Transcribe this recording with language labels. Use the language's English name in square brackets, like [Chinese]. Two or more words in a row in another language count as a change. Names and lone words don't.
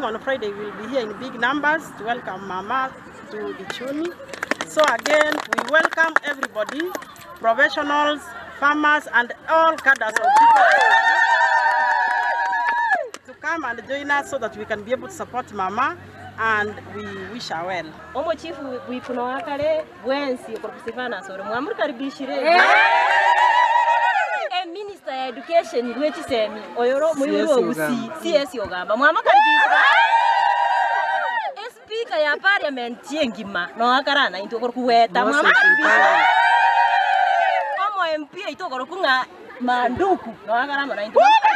[English] On Friday, we'll be here in big numbers to welcome Mama to Ichuni. So again, we welcome everybody, professionals, farmers, and all cadres of people to come and join us so that we can be able to support Mama, and we wish her well. [Gusii] Omo chief wifuno akale bwensi okurusivana soro mwamukaribishire Minister ya Education rwechi semi oyoro muyuru ogusi CS ogamba mwamukaribishire Speaker ya Parliament yengima no akarana into okuweta mwamukaribishire Omo MP ito okukunga manduku no akarama na into